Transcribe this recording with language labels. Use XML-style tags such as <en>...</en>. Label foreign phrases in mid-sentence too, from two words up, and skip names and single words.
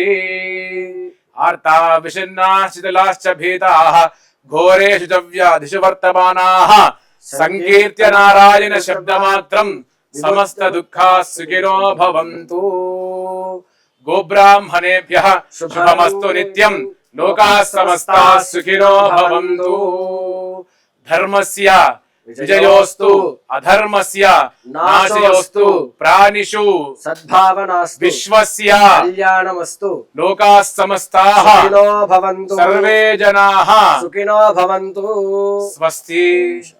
<sa>ఆర్తా విషణ్ణాః శిథిలాశ్చ భీతాః ఘోరేషు చ వ్యాధిషు వర్తమానాః సంకీర్త్య నారాయణ శబ్దమాత్రం సమస్త దుఃఖాః సుఖినో భవంతు. గోబ్రాహ్మణేభ్యః శుభమస్తు నిత్యం. లోకాః సమస్తాః సుఖినో భవంతు. ధర్మస్య విజయోస్తు అధర్మస్య నాశయోస్తు. ప్రాణిషు సద్భావనాస్తు. విశ్వస్య కళ్యాణమస్తు. లోకాః సమస్తాః సుఖినో భవంతు. సర్వే జనాః సుఖినో భవంతు. స్వస్తి.</sa>